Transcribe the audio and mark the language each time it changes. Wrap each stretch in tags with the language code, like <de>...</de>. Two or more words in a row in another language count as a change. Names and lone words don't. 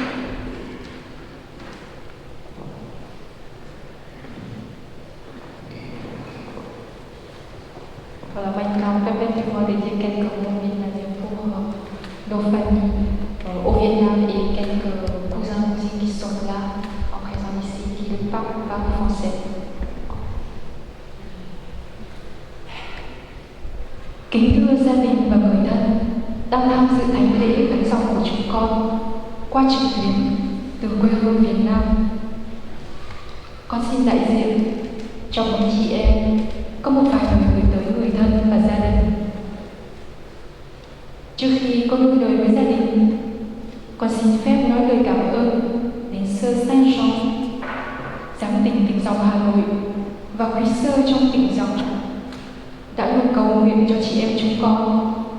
<fr>Kalau mainkan permettez-moi de dire quelques mots pour nos familles au Vietnam et quelques cousins qui sont là en présence ici, qui ne parlent pas français.</fr> <vi>Kính thưa gia đình và người thân đang tham dự thánh lễ khánh dòng của chúng con qua trực tuyến từ quê hương Việt Nam. Con xin đại diện cho bốn chị em có một vài lời gửi tới người thân và gia đình. Trước khi con đôi lời với gia đình, con xin phép nói lời cảm ơn đến Sơ Saint-Jean, giám tỉnh tỉnh dòng Hà Nội và quý sơ trong tỉnh dòng đã luôn cầu nguyện cho chị em chúng con.</vi>